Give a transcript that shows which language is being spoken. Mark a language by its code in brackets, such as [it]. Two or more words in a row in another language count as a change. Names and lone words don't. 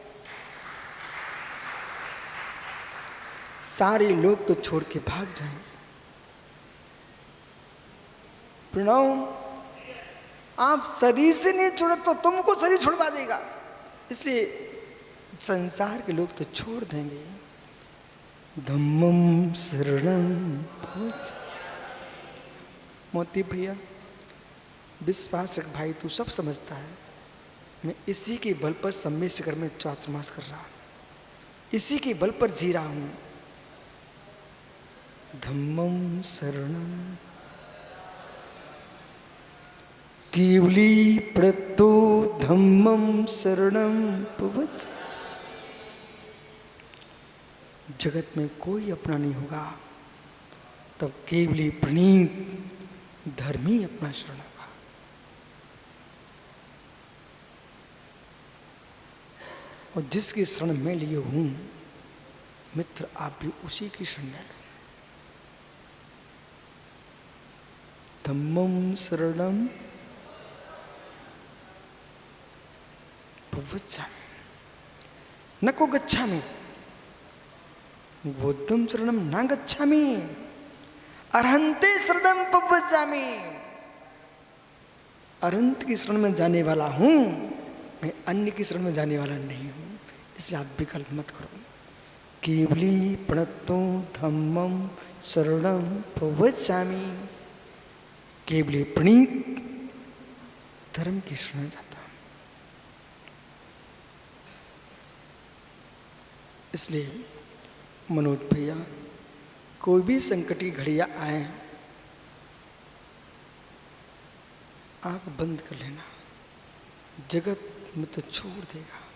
[hi] सारे लोग तो छोड़ के भाग जाएंगे। प्रणव, आप शरीर से नहीं छोड़े तो तुमको शरीर छुड़वा देगा, इसलिए संसार के लोग तो छोड़ देंगे। [pi] धम्मं शरणं भज। [hi] मोती भैया, विश्वास रख भाई, तू सब समझता है। मैं इसी के बल पर सम्य शिखर में चातुर्मास कर रहा हूं, इसी के बल पर जी रहा हूं। [pi] धम्मं शरणं केवली प्रतो धम्मं शरणं भज। [hi] जगत में कोई अपना नहीं होगा, तब केवली प्रणीत धर्म ही अपना शरण होगा। और जिसकी शरण मैं लिए हूं, मित्र आप भी उसी की शरण ले लो। [pi] धम्मं शरणं प्रवृत्सामि न को गच्छामि, बुद्धं शरणं न गच्छामि, अरहंते शरणं प्रवृत्सामि। [hi] अरहंत की शरण में जाने वाला हूं मैं, अन्य की शरण में जाने वाला नहीं हूं, इसलिए आप विकल्प मत करो। [pi] केवली प्रणतो धम्मं शरणं प्रवृत्सामि, [hi] केवली प्रणीत धर्म की शरण में जाता हूं। इसलिए मनोज भैया, कोई भी संकट की घड़ियां आए, आंख बंद कर लेना, जगत में तो छोड़ देगा।